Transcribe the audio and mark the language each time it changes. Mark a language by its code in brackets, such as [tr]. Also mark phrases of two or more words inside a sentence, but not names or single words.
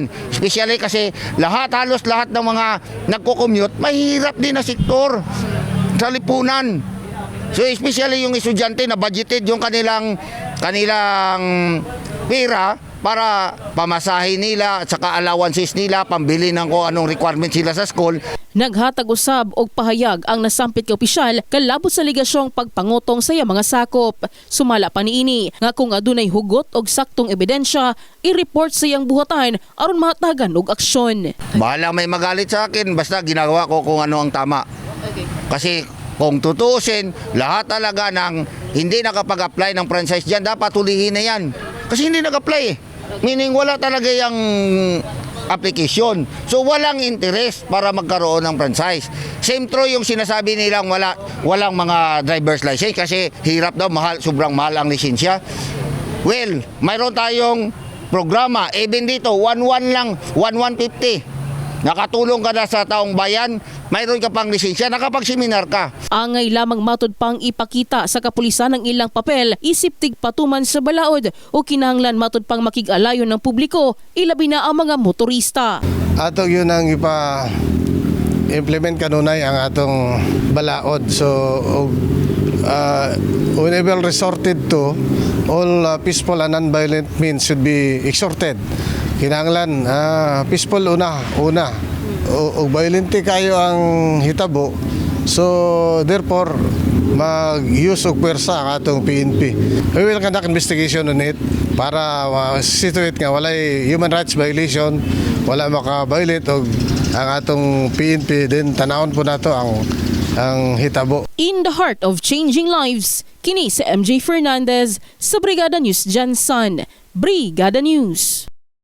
[tl] Especially kasi halos lahat ng mga nagko-commute, mahirap din na sektor sa lipunan. So especially yung estudyante na budgeted yung kanilang pera para pamasahin nila at saka allowances nila, pambili ng kung anong requirements sila sa school. [ceb] Naghatag usab og pahayag ang nasampit ka opisyal kalabot sa ligasyong pagpangutong sa mga sakop. Sumala pa niini nga kung adunay hugot og saktong ebidensya, i-report sa iyang buhatan aron mahatagan og aksyon. [tl] Bahala may magalit sa akin, basta ginagawa ko kung ano ang tama. Kasi kung tutuusin, lahat talaga ng hindi nakapag-apply ng franchise dyan, dapat hulihin na yan. Kasi hindi nag-apply. Meaning wala talaga yung application. So walang interest para magkaroon ng franchise. [en] Same true [tl] yung sinasabi nilang walang mga [en] driver's license [tl] kasi hirap daw, sobrang mahal ang lisensya. Well, mayroon tayong programa. Even dito, 1-1 lang, 1-150. Nakatulong ka na sa taong bayan, mayroon ka pang lisensya, nakapag-seminar ka. [ceb] Angay lamang matud pang ipakita sa kapulisan ang ilang papel, isip tig patuman sa balaod o kinahanglan matud pang makig-alayon ng publiko, ilabi na ang mga motorista. Ato yun ang implement kanunay ang atong balaod. [en] So, whenever resorted to, all peaceful and non-violent means should be exhorted. [ceb] Kinahanglan peaceful una o violente kayo ang hitabo, so therefore mag-use og pwersa ang atong PNP. [en] We will conduct investigation on it [ceb] para situate nga walay [en] human rights violation, [ceb] wala maka-violate og ang atong PNP, then tanawon po nato ang hitabo. [en] In the heart of changing lives, [ceb] kini si MJ Fernandez sa Brigada News Jansan. Brigada News.